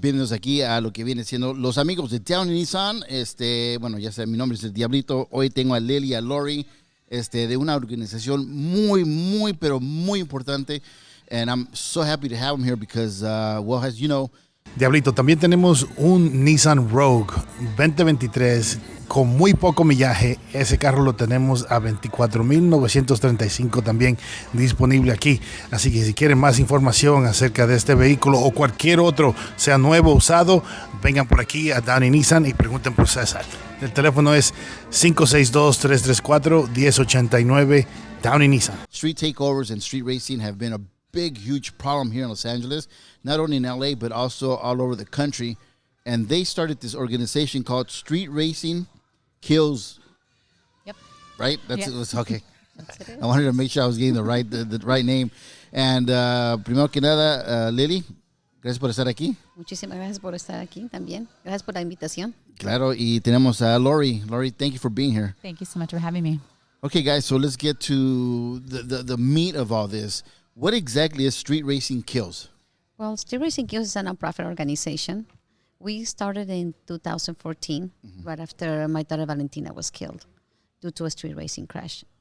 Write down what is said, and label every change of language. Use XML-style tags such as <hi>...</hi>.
<es>Bienvenidos aquí a lo que viene siendo los amigos de Downey Nissan. Bueno, ya sé, mi nombre es el Diablito. Hoy tengo a Lily y a Lori, de una organización muy, pero muy importante.</es> <en>And I'm so happy to have them here because, well, as you know,</en> <es>Diablito, también tenemos un Nissan Rogue 2023 con muy poco millaje. Ese carro lo tenemos a $24,935 también disponible aquí. Así que si quieren más información acerca de este vehículo o cualquier otro, sea nuevo o usado, vengan por aquí a Downey Nissan y pregunten por César. El teléfono es 562-334-1089 Downey Nissan.</es> <en>street takeovers and street racing have been a big, huge problem here in Los Angeles, not only in LA, but also all over the country. And they started this organization called Street Racing Kills. Yep. Right? That's Yep. it. Okay. That's it. I wanted to make sure I was getting the right name.</en> <es>And primero que nada, Lily, gracias por estar aquí. Muchísimas gracias por estar aquí también. Gracias por la invitación. Claro, y tenemos a Lori.</es> <en>Lori, thank you for being here. Thank you so much for having me. Okay, guys, so let's get to the meat of all this. What exactly is Street Racing Kills? Well, Street Racing Kills is a nonprofit organization. We started in 2014, right after my daughter Valentina was killed due to a street racing crash.</en>